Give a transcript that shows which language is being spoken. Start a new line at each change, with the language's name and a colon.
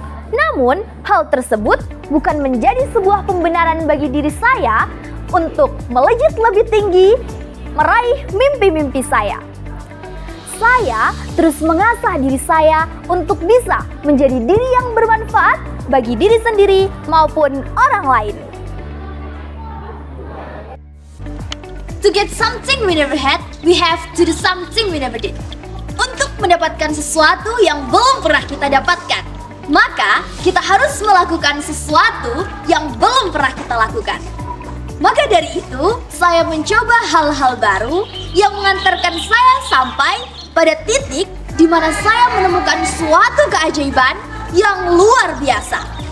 Indonesian: Namun, hal tersebut bukan menjadi sebuah pembenaran bagi diri saya untuk melejit lebih tinggi, meraih mimpi-mimpi saya. Saya terus mengasah diri saya untuk bisa menjadi diri yang bermanfaat bagi diri sendiri maupun orang lain.
English: To get something we never had, we have to do something we never did.
Indonesian: Untuk mendapatkan sesuatu yang belum pernah kita dapatkan, maka kita harus melakukan sesuatu yang belum pernah kita lakukan. Maka dari itu, saya mencoba hal-hal baru yang mengantarkan saya sampai pada titik di mana saya menemukan suatu keajaiban yang luar biasa.